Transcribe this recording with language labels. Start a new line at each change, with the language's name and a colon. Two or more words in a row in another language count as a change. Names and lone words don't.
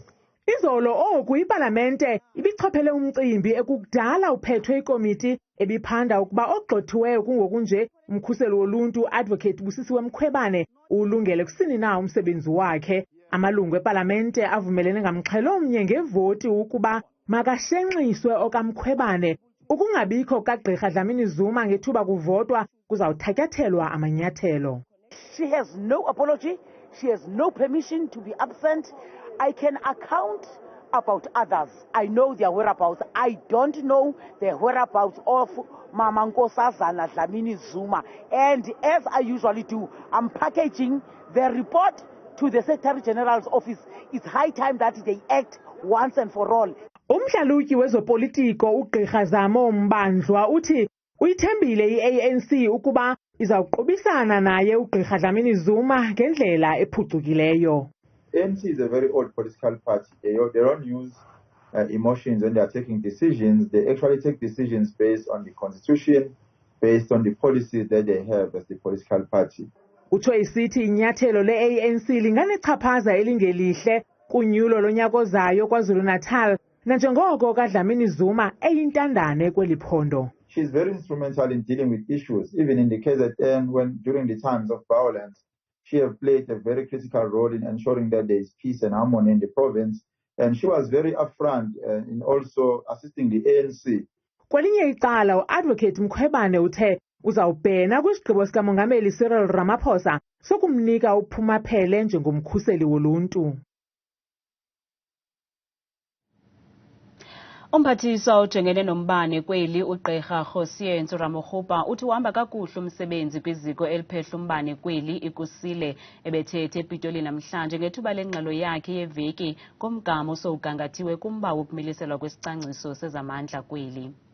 Xhosa: Izolo oku ipalamente ibichophele umcimbi ekukudala uphethwe ikomiti ebiphanda ukuba ogxothiweyo kungokunje umkhuseli woluntu Advocate Busisiwe Mkhwebane ulungele kusini na umsebenzi wakhe. Amalungu epalamente avumelene ngamxhelomnye ngevoti ukuba makashenxiswe okaMkhwebane. Ukungabikho kaGqirha Dlamini-Zuma ngethuba kuvotwa kuzawuthatyathelwa amanyathelo.
English: She has no apology. She has no permission to be absent. I can account about others. I know their whereabouts. I don't know the whereabouts of Mama Nkosazana Dlamini-Zuma. And as I usually do, I'm packaging the report to the Secretary General's office. It's high time that they act once and for all.
Xhosa: Umhlalutyi wezopolitiko ugqirha Zama uthi uyithembile i-ANC ukuba izawuqubisana naye ugqirha Dlamini-Zuma ngendlela ephucukileyo.
English: ANC is a very old political party. They don't use emotions when they are taking decisions. They actually take decisions based on the constitution, based on the policies that they have as the political party.
Xhosa: Utsho isithi inyathelo le-ANC linganechaphaza elingelihle kunyulo lonyaka ozayo KwaZulu-Natal nanjengoko kaDlamini-Zuma eyintandane kweli phondo.
English: She is very instrumental in dealing with issues, even in the KZN when during the times of violence. She has played a very critical role in ensuring that there is peace and harmony in the province, and she was very upfront in also assisting the ANC.
Xhosa: Kwelinye icala uadvocate Mkhwebane uthe uzawubhena kwisigqibo sikamongameli Cyril Ramaphosa sokumnika uphumaphele njengomkhuseli woluntu. Umphathiswa ojongene nombane kweli ugqirha Josier Ntsuramogopa uthi uhamba kakuhle umsebenzi kwiziko eliphehla umbane kweli ikusile ebethethe ePitoli namhlanje ngethuba lengxelo yakhe yeveki komgama osowugangathiwe kumba wokumiliselwa kwesicwangciso sezamandla kweli.